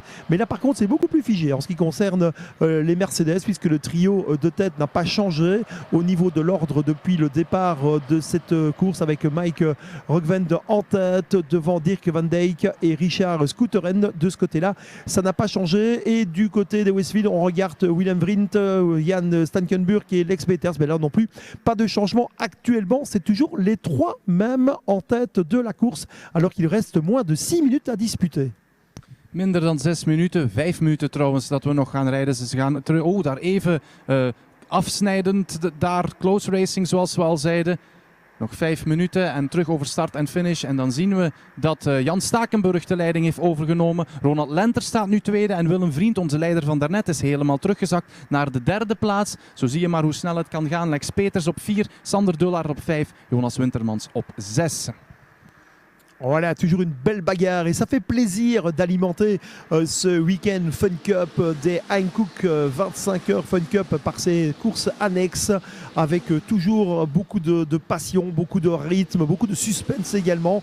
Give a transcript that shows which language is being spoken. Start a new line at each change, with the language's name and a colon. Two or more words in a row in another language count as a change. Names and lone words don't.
French: Mais là par contre c'est beaucoup plus figé en ce qui concerne les Mercedes, puisque le trio de tête n'a pas changé au niveau de l'ordre depuis le départ de cette course, avec Mike Rockven en tête devant Dirk van Dijk et Richard Schouteren. De ce côté-là, ça n'a pas changé. Et du côté des Westfield, on regarde Willem Vriend, Jan Stankenburg et Lex Peters. Mais là non plus, pas de changement actuellement. C'est toujours les 3 mêmes en tête de la course, alors qu'il reste moins de 6 minutes à disputer.
Dutch: Minder dan 6 minuten, 5 minuten trouwens dat we nog gaan rijden. Ze gaan daar even afsnijdend, daar
English: close racing
Dutch: zoals we al zeiden. Nog 5 minuten en terug over start en finish. En dan zien we dat Jan Stakenburg de leiding heeft overgenomen. Ronald Lenter staat nu tweede en Willem Vriend, onze leider van daarnet, is helemaal teruggezakt naar de 3e plaats. Zo zie je maar hoe snel het kan gaan. Lex Peters op 4, Sander Dullaert op 5, Jonas Wintermans op 6.
French: Voilà, toujours une belle bagarre et ça fait plaisir d'alimenter ce week-end Fun Cup des Hankook 25 heures Fun Cup par ces courses annexes avec toujours beaucoup de passion, beaucoup de rythme, beaucoup de suspense également.